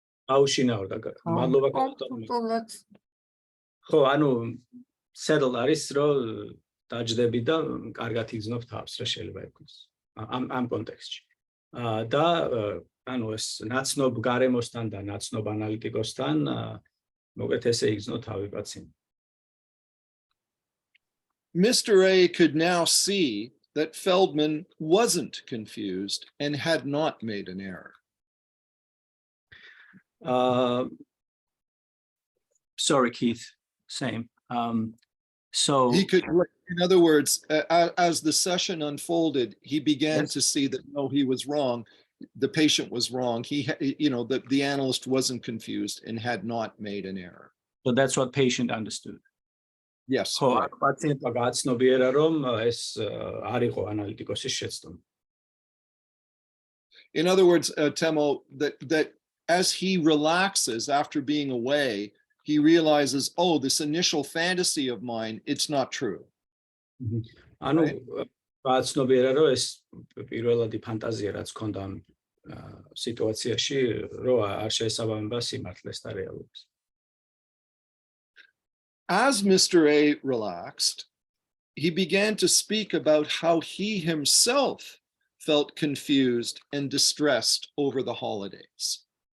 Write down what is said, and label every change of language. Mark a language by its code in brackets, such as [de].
[ka] გაუშინაურდა მადლობა ხო ანუ settled არის რომ დაჯდები და კარგად იგრძნობ თავს რა შეიძლება ითქვას ამ კონტექსტში და ანუ ეს ნაცნობ გარემოსთან და ნაცნობ ანალიტიკოსთან მოგეთ ესე იგრძნო თავი პაციენტი. [en] Mr. A could now see that Feldman wasn't confused and had not made an error. Sorry, Keith. Same. So He could, in other words, as the session unfolded, he began to see that no, he was wrong. The patient was wrong. The analyst wasn't confused and had not made an error. So that's what patient understood. Yes. [ka] პაციენტმა გაცნობიერა, რომ ეს არ იყო ანალიტიკოსის შეცდომა. [en] In other words, Temo, that as he relaxes after being away, he realizes, oh, this initial fantasy of mine, it's not true. [ka] ანუ გაცნობიერა, რომ ეს პირველადი ფანტაზია, რაც ქონდა სიტუაციაში, რომ არ შეესაბამება სიმართლეს და რეალობას. [en] As Mr. A relaxed, he began to speak about how he himself felt confused and distressed over the holidays.